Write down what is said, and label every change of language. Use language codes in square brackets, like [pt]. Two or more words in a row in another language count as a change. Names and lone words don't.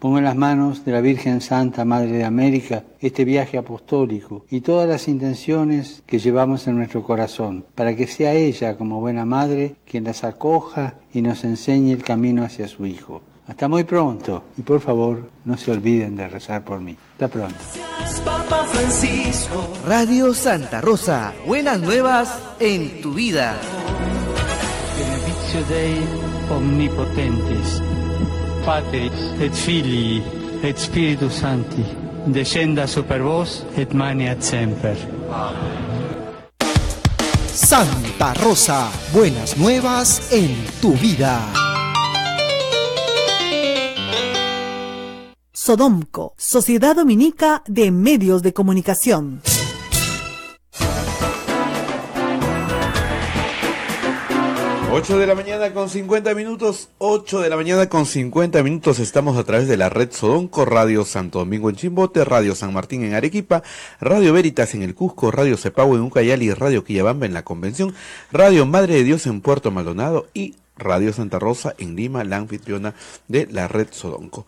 [es] Pongo en las manos de la Virgen Santa, Madre de América, este viaje apostólico y todas las intenciones que llevamos en nuestro corazón, para que sea ella, como buena madre, quien las acoja y nos enseñe el camino hacia su Hijo. Hasta muy pronto y por favor no se olviden de rezar por mí. Hasta pronto. Papa Francisco. Radio Santa Rosa, buenas nuevas en tu vida. [la] Benedictio Dei omnipotentis, Patris et Filii et Spiritus Sancti, descenda super vos et maneat semper. [es] Santa Rosa, buenas nuevas en tu vida. Sodomco, Sociedad Dominica de Medios de Comunicación. Ocho de la mañana con 50 minutos, 8 de la mañana con 50 minutos, estamos a través de la red Sodomco, Radio Santo Domingo en Chimbote, Radio San Martín en Arequipa, Radio Veritas en el Cusco, Radio Cepagüe en Ucayali, Radio Quillabamba en la Convención, Radio Madre de Dios en Puerto Maldonado y Radio Santa Rosa en Lima, la anfitriona de la red Sodomco.